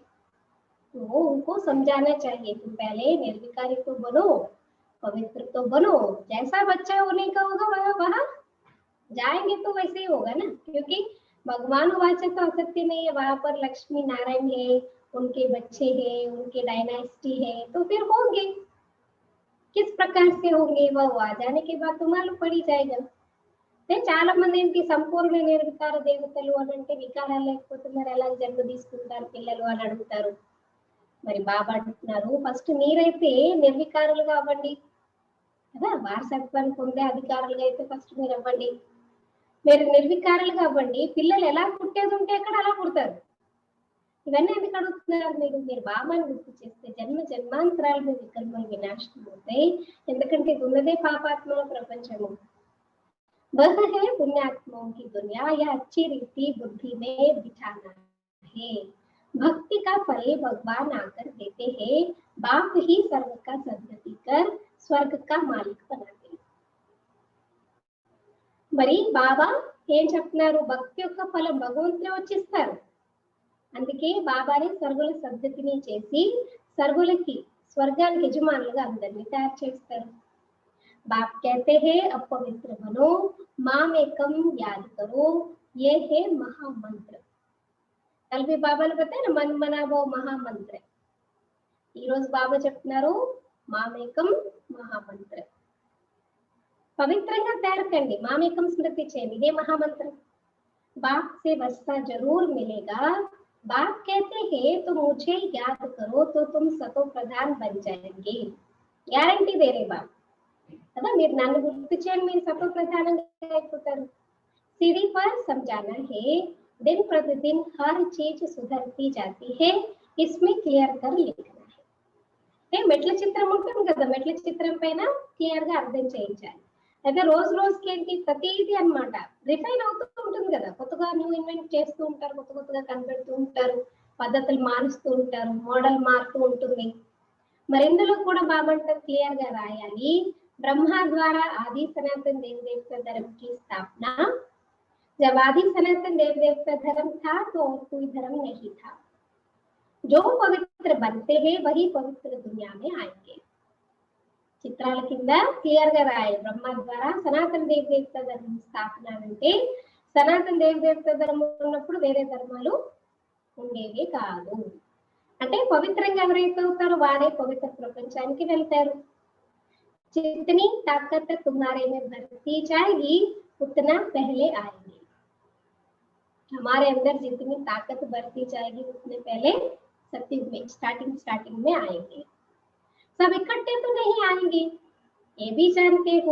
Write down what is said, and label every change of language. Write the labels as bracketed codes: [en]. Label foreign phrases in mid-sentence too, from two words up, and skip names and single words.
[hi] तो उनको समझाना चाहिए तुम पहले निर्विकारी तो बनो, पवित्र तो बनो, जैसा बच्चा होने का होगा वह वहां जाएंगे तो वैसे ही होगा ना, क्योंकि भगवान वाचा तो असत्य नहीं है, वहां पर लक्ष्मी नारायण है, उनके बच्चे हैं, उनके डायनास्टी है, तो फिर होंगे किस प्रकार से होंगे वह आ जाने के बाद तो मालूम पड़ ही जाएगा। [te] చాలా మంది ఏంటి సంపూర్ణ నిర్వికార దేవతలు అని అంటే వికారాలు లేకపోతే మరి ఎలా జన్మ తీసుకుంటారు పిల్లలు అని అడుగుతారు. మరి బాబా అంటున్నారు ఫస్ట్ మీరైతే నిర్వికారులుగా అవ్వండి కదా, వారసత్వాన్ని పొందే అధికారులుగా అయితే ఫస్ట్ మీరు అవ్వండి. మీరు నిర్వికారులుగా అవ్వండి, పిల్లలు ఎలా పుట్టేది ఉంటే అక్కడ అలా పుడతారు. ఇవన్నీ ఎందుకు అడుగుతున్నారు మీరు? మీరు బాబాని గుర్తు చేస్తే జన్మ జన్మాంతరాలు మీ వికల్పం వినాశనం అవుతాయి. ఎందుకంటే ఇది ఉన్నదే పాపాత్మల ప్రపంచము. [hi] वह है पुण्यात्माओं की दुनिया, या अच्छी रीति बुद्धि में बिठाना है। भक्ति का फल भगवान आकर देते हैं, बाप ही सर्व का सद्गति कर स्वर्ग का मालिक बनाते। [te] మరి బాబా ఏం చెప్తున్నారు? భక్తి యొక్క ఫలం భగవంతుడే వచ్చిస్తారు. అందుకే బాబాని సర్వుల సద్గతిని చేసి సర్వులకి స్వర్గానికి యజమానులుగా అందరినీ తయారు చేస్తారు. [hi] बाप कहते हैं अपवित्र बनो, माम एकम याद करो, ये है महामंत्र. कल भी बाबा ने बताया ना, मन मना वो महामंत्र. [te] ఈ రోజు బాబా చెప్తున్నారు మామేకం మహామంత్ర. పవిత్రంగా తయారకండి, మామేకం స్మృతి చేయండి, ఇదే మహామంత్రం. [hi] बाप से वस्ता जरूर मिलेगा. बाप कहते हैं तो मुझे याद करो तो तुम सतो प्रधान बन जाएंगे. [te] గ్యారంటీ [hi] दे रहे बाप [te] కదా, మీరు నన్ను గుర్తు చేయండి, మీరు సతో ప్రధానంగా అయిపోతారు. [hi] सीढ़ी पर समझाना है, दिन प्रतिदिन हर चीज सुधरती जाती है, इसमें क्लियर कर लिखना है. [te] అంటే మెట్ల చిత్రం ఉంటుంది కదా, మెట్ల చిత్రం పైన క్లియర్ గా అర్థం చేయించాలి. అయితే రోజు రోజుకి ఏంటి ప్రతిదీ అన్నమాట రిఫైన్ అవుతూ ఉంటుంది కదా, కొత్తగా [en] new invent [te] చేస్తూ ఉంటారు, కొత్త కొత్తగా కనిపెడుతూ ఉంటారు, పద్ధతులు మారుస్తూ ఉంటారు, మోడల్ మారుతూ ఉంటుంది. మరి ఇందులో కూడా బాబంట క్లియర్ గా రాయాలి. [hi] ब्रह्मा द्वारा आदि सनातन देव देवता धर्म की स्थापना, जब आदि सनातन देव देवता धर्म था तो और कोई धर्म नहीं था. जो पवित्र बनते हैं वही पवित्र दुनिया में आएंगे. [te] చిత్రాల కింద క్లియర్ గా రాయాలి. బ్రహ్మ ద్వారా సనాతన దేవ దేవత ధర్మం స్థాపన అంటే సనాతన దేవ దేవత ధర్మం ఉన్నప్పుడు వేరే ధర్మాలు ఉండేవి కాదు. అంటే పవిత్రంగా ఎవరైతే అవుతారో వారే పవిత్ర ప్రపంచానికి వెళ్తారు. [hi] जितनी ताकत तुम्हारे में भरती जाएगी उतना पहले आएंगे. हमारे अंदर जितनी ताकत बढ़ती जाएगी उतने पहले सत्युग में स्टार्टिंग में आएंगे. सब इकट्ठे तो नहीं आएंगे, ये भी जानते हो.